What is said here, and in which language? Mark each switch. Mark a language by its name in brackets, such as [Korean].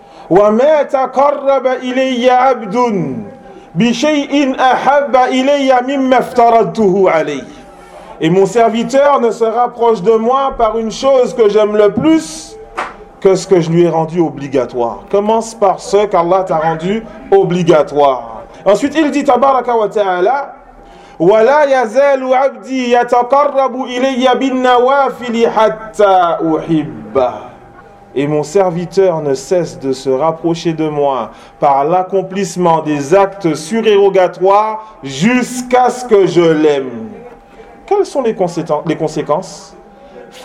[Arabic] وَمَا تَقَرَّبَ إِلَيَّ عَبْدٌ بِشَيْءٍ أَحَبَّ إِلَيَّ مِمَّ افْتَرَضْتُهُ عَلَيْهِ. [French] Et mon serviteur ne se rapproche de moi par une chose que j'aime le plus que ce que je lui ai rendu obligatoire. Commence par ce qu'Allah t'a rendu obligatoire. Ensuite, il dit, [Arabic] tabaraka wa ta'ala, وَلَا يَزَالُ عَبْدِي يَتَقَرَّبُ إِلَيَّ بِالنَّوَافِلِ حَتَّى أُحِبَّهُ. [French] Et mon serviteur ne cesse de se rapprocher de moi par l'accomplissement des actes surérogatoires jusqu'à ce que je l'aime. Quelles sont les conséquences ?